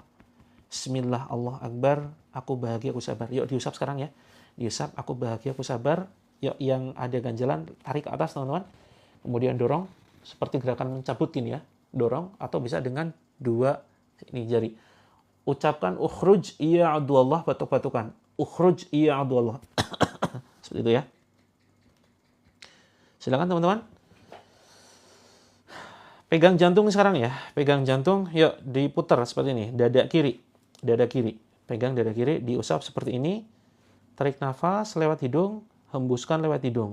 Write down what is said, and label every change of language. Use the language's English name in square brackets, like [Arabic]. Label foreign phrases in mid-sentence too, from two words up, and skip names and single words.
[Arabic] Bismillah, Allah Akbar. [Indonesian] Aku bahagia, aku sabar. Yuk diusap sekarang ya. Diusap, aku bahagia, aku sabar. Yuk yang ada ganjalan, tarik ke atas teman-teman. Kemudian dorong, seperti gerakan mencabut gini ya. Dorong, atau bisa dengan dua ini jari. Ucapkan, [Arabic] ukhruj iya adullah, batuk-batukan. Ukhruj iya adullah. [Indonesian] Seperti itu ya. Silakan teman-teman. Pegang jantung sekarang ya. Pegang jantung, yuk diputar seperti ini. Dada kiri. Dada kiri. Pegang dada kiri, diusap seperti ini. Tarik nafas lewat hidung, hembuskan lewat hidung.